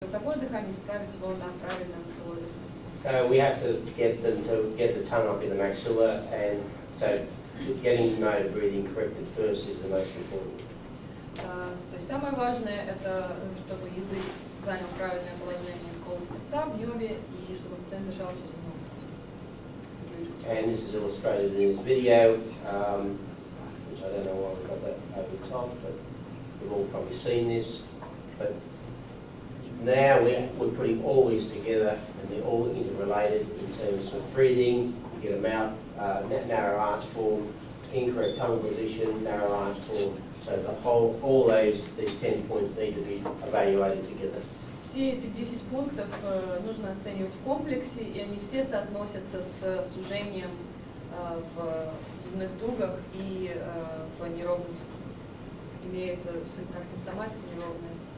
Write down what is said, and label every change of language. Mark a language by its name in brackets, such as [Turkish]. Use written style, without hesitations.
[Russian] ротовое дыхание, исправить его на правильное носовое дыхание. [English] We have to get them to get the tongue up in the maxilla, and so getting motor breathing corrected first is the most important. [Russian] То есть самое важное это, чтобы язык занял правильное положение в полости рта, в небе, и чтобы пациент дышал через нос. [English] And this is illustrated in this video, which I don't know why we got that over the top, but we've all probably seen this. But now we're putting all these together, and they're all interrelated in terms of breathing. You get a mouth, narrow arch form, incorrect tongue position, narrow arch form. So the whole, all these 10 points need to be evaluated together. [Russian] Все эти 10 пунктов нужно оценивать в комплексе, и они все соотносятся с сужением в зубных дугах и в неровности. Имеют как симптоматику неровные.